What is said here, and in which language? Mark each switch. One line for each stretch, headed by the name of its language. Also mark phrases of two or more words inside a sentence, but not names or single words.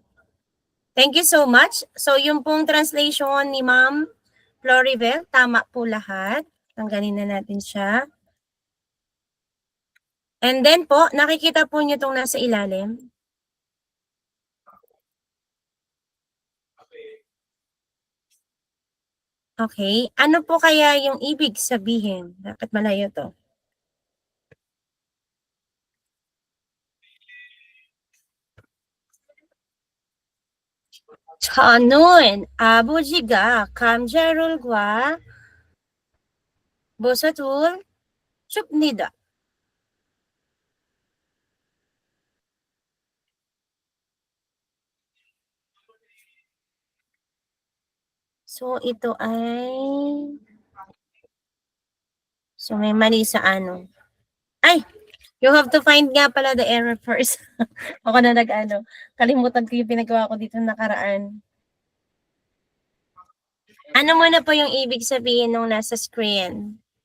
English: Thank you so much.
Filipino: So, yung pong translation ni Ma'am Florivel, tama po lahat. Tanggalin na natin siya.
English: And then
Filipino: po, nakikita po niyo itong nasa ilalim. Okay. Ano po kaya yung ibig sabihin? Bakit malayo to?
Korean: 저는 아버지가 감자rol과 버섯을 줍니다.
Filipino: So, ito ay... So, may mali sa ano. Ay!
English: You have to find
Filipino: nga pala
English: the error first.
Filipino: Ako na nag-ano. Kalimutan ko yung pinagawa ko dito nakaraan. Ano muna po yung ibig sabihin nung nasa screen?